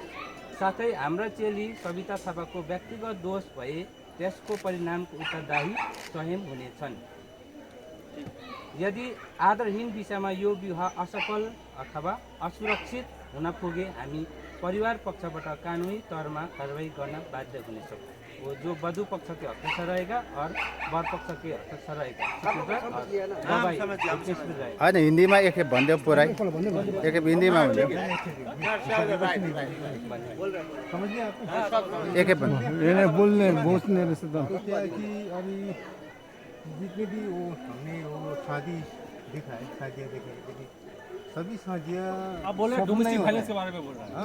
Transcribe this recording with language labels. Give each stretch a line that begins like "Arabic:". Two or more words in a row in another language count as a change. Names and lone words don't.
Nepali: साथै हाम्रा चेली सविता थापाको व्यक्तिगत दोष भए त्यसको परिणामको उत्तरदायी स्वयं हुनेछन्। यदि आदरहीन विषयमा यो विवाह असफल अथवा असुरक्षित हुन पुगे हामी परिवार पक्षबाट कानुनी तौरमा कारवाही गर्न बाध्य हुनेछौँ।
Hindi: वो जो वधु पक्ष के हक से रहेगा और वर पक्ष के हक से रहेगा।
Nepali: होइन हिन्दीमा एक भन्दै पुरै एक हिन्दीमा भन्दै एक
Hindi: बोलने बोलने क्या कि अभी जितने भी वो हमने वो शादी दिखाए शादियाँ दिखाई लेकिन सभी शादियाँ आप बोल रहे हैं
English: domestic violence
Hindi: के बारे में बोल रहे हैं।